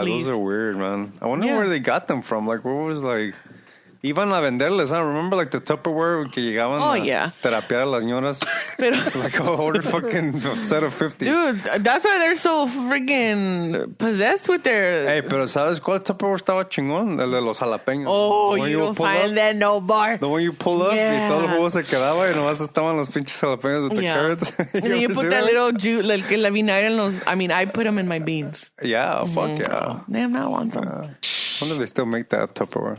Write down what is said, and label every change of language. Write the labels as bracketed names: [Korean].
[English] please. those are weird, man. I wonder where they got them from. [Spanish] Like, what was like... Iban a venderles, huh? Remember like the Tupperware que llegaban a terapiar a las señoras? Pero, [English] like, ordered fucking a set of 50. dude, that's why they're so freaking possessed with their... [Spanish] Hey, pero ¿sabes cuál Tupperware estaba chingón? El de los jalapeños. [English] Oh, you don't find that no bar. [Spanish] The one you pull up y todo el jugo se quedaba y nomás estaban los pinches jalapeños with the carrots. [English] And then you put that little juice, like la vinagre en los... I mean, I put them in my beans. Yeah, fuck yeah. Oh, damn, now I want some. I wonder if they still make that Tupperware.